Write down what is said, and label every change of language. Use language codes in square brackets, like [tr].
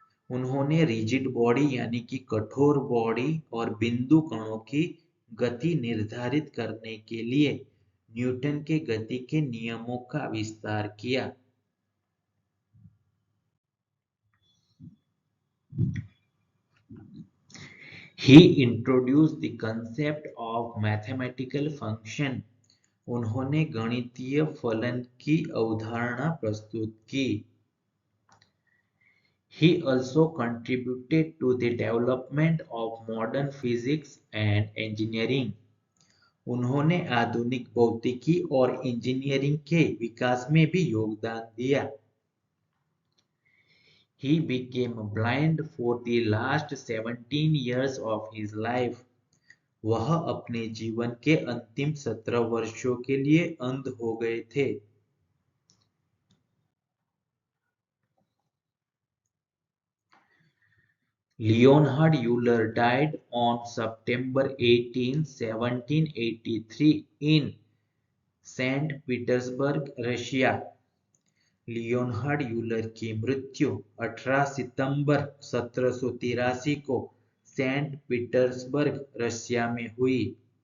[hi] उन्होंने rigid body यानी कि कठोर बॉडी और बिंदु कणों की गति निर्धारित करने के लिए न्यूटन के गति के नियमों का विस्तार किया. [en] He introduced the concept of mathematical function. [hi] उन्होंने गणितीय फलन की अवधारणा प्रस्तुत की। [en] He also contributed to the development of modern physics and engineering. [hi] उन्होंने आधुनिक भौतिकी और इंजीनियरिंग के विकास में भी योगदान दिया। [en] He became blind for the last 17 years of his life. [hi] वह अपने जीवन के अंतिम 17 वर्षों के लिए अंध हो गए थे। [en] Leonhard Euler died on September 18, 1783 in Saint Petersburg, Russia. [hi] Leonhard Euler की मृत्यु 18 सितंबर 1783 को सेंट पीटर्सबर्ग, रशिया में हुई।